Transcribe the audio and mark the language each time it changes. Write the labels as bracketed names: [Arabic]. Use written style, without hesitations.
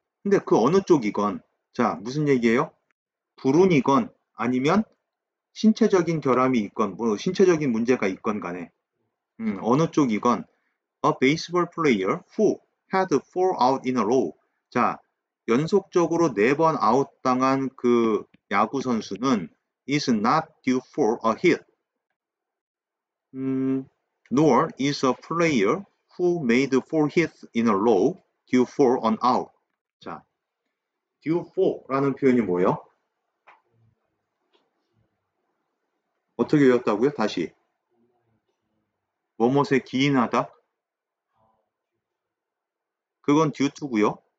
[Korean] 근데 그 어느 쪽이건, 자, 무슨 얘기예요? 불운이건 아니면 신체적인 결함이 있건, 뭐 신체적인 문제가 있건 간에, 어느 쪽이건, [English] a baseball player who had 4 out in a row. [Korean] 자, 연속적으로 4번 아웃 당한 그 야구 선수는 [English] is not due for a hit. Nor is a player who made 4 hits in a row due for an out. [Korean] 자, due for라는 표현이 뭐예요? 어떻게 외웠다고요? 다시. 뭐뭇에 기인하다? 그건 due to고요.